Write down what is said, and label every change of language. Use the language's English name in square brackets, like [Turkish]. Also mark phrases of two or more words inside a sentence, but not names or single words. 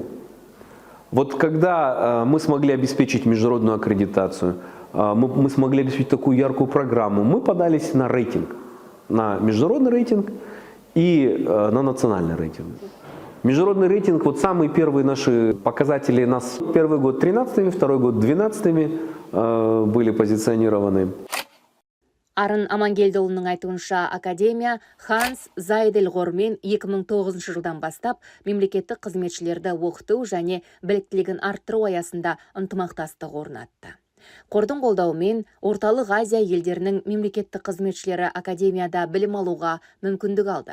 [Russian] Вот когда мы смогли обеспечить международную аккредитацию, мы смогли обеспечить такую яркую программу, мы подались на рейтинг, на международный рейтинг и на национальный рейтинг. Международный рейтинг, самые первые наши показатели, нас первый год 13-ми, второй год 12-ми были позиционированы. [Kazakh] Арын Амангелдіұлының айтуынша, академия Ханс Зайделғормен 2009 жылдан бастап мемлекеттік қызметшілерді оқыту және біліктілігін арттыру аясында ынтымақтастық орнатты. Қордың қолдауымен Орталық Азия елдерінің мемлекеттік қызметшілері академияда білім алуға мүмкіндік алды.